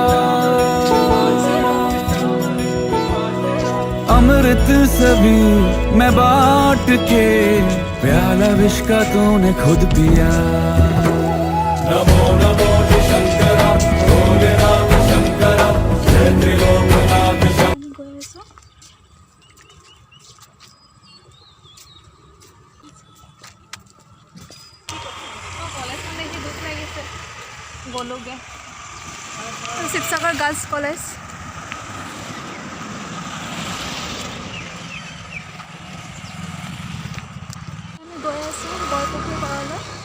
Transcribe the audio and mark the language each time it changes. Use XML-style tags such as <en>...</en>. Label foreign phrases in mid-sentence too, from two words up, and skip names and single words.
<hi>अमृत सभी मैं बांट के, प्याला विष का तूने खुद पिया। नमो नमो शंकरा, भोले राम शंकरा, जय त्रिलोकनाथ शंकरा।</hi> <as>গৈ আছোঁ। কলেজখন দেখি দুখ লাগিছে, গ'লোগৈ। শিৱসাগৰ গাৰ্লছ কলেজ। আমি গৈ আছোঁ বৰপুখুৰী পাৰলৈ।</as>